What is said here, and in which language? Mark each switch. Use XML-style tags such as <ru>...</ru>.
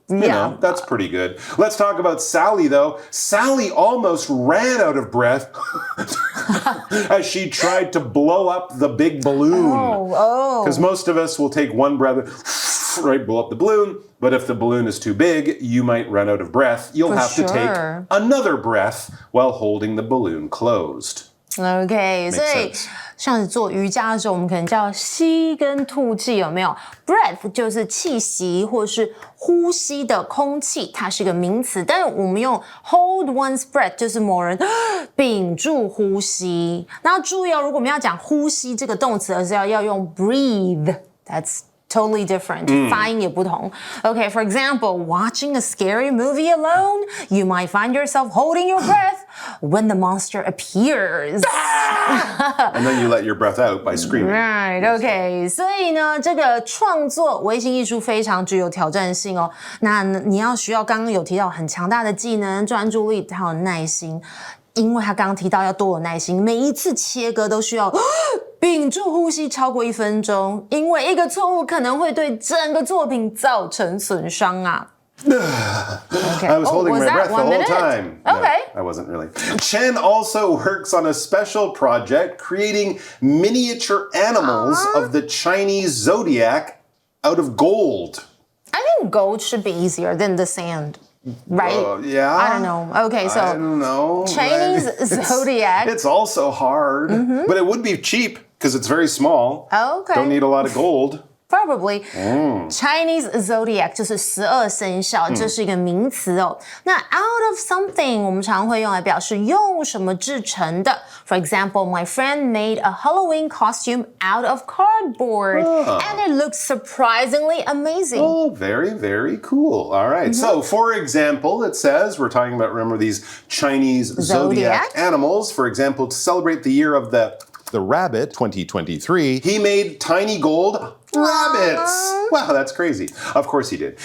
<en>You know, that's pretty good. Let's talk about Sally, though. Sally almost ran out of breath as she tried to blow up the big balloon. Because most of us will take one breath, right, blow up the balloon. But if the balloon is too big, you might run out of breath. You'll have to take another breath while holding the balloon closed.</en> <zh>OK， 所以像是做瑜伽的时候，我们可能叫吸跟吐气，有没有 ？Breath 就是气息或是呼吸的空气，它是一个名词。但是我们用 hold one's breath 就是某人屏住呼吸。那注意哦，如果我们要讲呼吸这个动词，而是要用 breathe。</zh> <en>That's totally different.</en> <zh>发音也不同。</zh> <en>Okay, for example, watching a scary movie alone, you might find yourself holding your breath when the monster appears. And then you let your breath out by screaming. Right, okay.</en> <zh>所以呢，这个创作微型艺术非常具有挑战性哦。那你要需要刚刚有提到很强大的技能、专注力还有耐心。因为他刚刚提到要多有耐心，每一次切割都需要屏住呼吸超过1分钟，因为一个错误可能会对整个作品造成损伤啊。</zh> <en>Okay. I was holding my breath the whole time. Okay. No, I wasn't really. Chen also works on a special project creating miniature animals of the Chinese zodiac out of gold. I think gold should be easier than the sand. Right? Yeah. I don't know. Okay, so I don't know. Chinese zodiac. It's also hard, but it would be cheap because it's very small. Okay. Don't need a lot of gold. Probably.</en> <zh>Chinese zodiac 就是12生肖，这是一个名词哦。那 out of something 我们常会用来表示用什么制成的。</zh> <en>For example, my friend made a Halloween costume out of cardboard, and it looks surprisingly amazing. Oh, very, very cool. All right. So, for example, it says, we're talking about, remember, these Chinese zodiac animals. For example, to celebrate the year of the rabbit, 2023, he made tiny gold rabbits. Wow, that's crazy. Of course he did.</en>